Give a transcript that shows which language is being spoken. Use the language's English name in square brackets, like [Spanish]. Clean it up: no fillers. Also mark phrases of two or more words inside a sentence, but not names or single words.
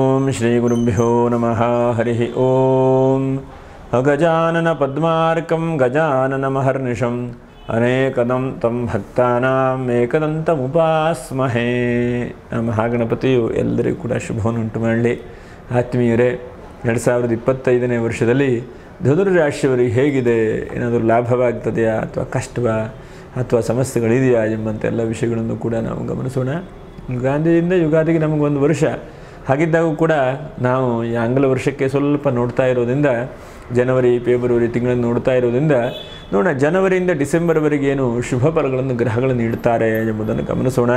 [Sanskrit] श्रीगुरुभ्यो नमः हरिः ओम अगजानन पद्मार्कं गजाननमहर्निशम् अनेकदं तं भक्तानां एकदन्तमुपास्महे। [Kannada] ಮಹಾಗಣಪತಿಯು ಎಲ್ಲರಿಗೂ ಕೂಡ ಶುಭವನ್ನು ಉಂಟು ಮಾಡಲಿ. ಆತ್ಮೀಯರೇ, 2025ನೇ ವರ್ಷದಲ್ಲಿ ಧನುರಾಶಿಯವರಿಗೆ ಹೇಗಿದೆ, ಏನಾದರೂ ಲಾಭವಾಗ್ತದೆಯಾ ಅಥವಾ ಕಷ್ಟವಾ ಅಥವಾ ಸಮಸ್ಯೆಗಳಿದೆಯಾ ಎಂಬಂಥ ಎಲ್ಲ ವಿಷಯಗಳನ್ನು ಕೂಡ ನಾವು ಗಮನಿಸೋಣ. ಗಾಂಧಿಯಿಂದ ಯುಗಾದಿಗೆ ನಮಗೊಂದು ವರ್ಷ ಹಾಗಿದ್ದಾಗೂ ಕೂಡ ನಾವು ಈ ಆಂಗ್ಲ ವರ್ಷಕ್ಕೆ ಸ್ವಲ್ಪ ನೋಡ್ತಾ ಇರೋದ್ರಿಂದ, ಜನವರಿ ಫೆಬ್ರವರಿ ತಿಂಗಳನ್ನು ನೋಡ್ತಾ ಇರೋದ್ರಿಂದ ನೋಡೋಣ ಜನವರಿಯಿಂದ ಡಿಸೆಂಬರ್ವರೆಗೆ ಏನು ಶುಭ ಫಲಗಳನ್ನು ಗ್ರಹಗಳು ನೀಡ್ತಾರೆ ಎಂಬುದನ್ನು ಗಮನಿಸೋಣ.